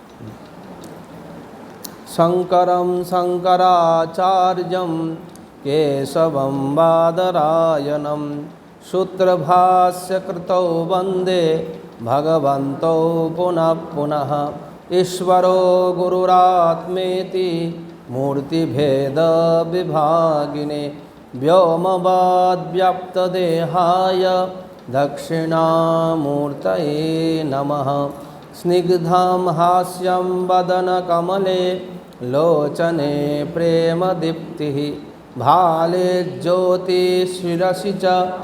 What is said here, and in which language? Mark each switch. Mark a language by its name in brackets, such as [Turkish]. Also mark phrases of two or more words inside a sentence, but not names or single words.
[Sanskrit] শঙ্করম শঙ্করাচার্যম কেশবম বাদরায়ণম সূত্রভাষ্যকৃতৌ বন্দে ভগবন্তৌ পুনঃ পুনঃ। ঈশ্বরো গুরুরাত্মেতি মূর্তিভেদ বিভাগিনে व्योमवद्व्याप्तदेहाय दक्षिणामूर्तये नमः। स्निग्धं हास्यं वदनकमले लोचने प्रेमदीप्तिः भाले ज्योतिषिरसि च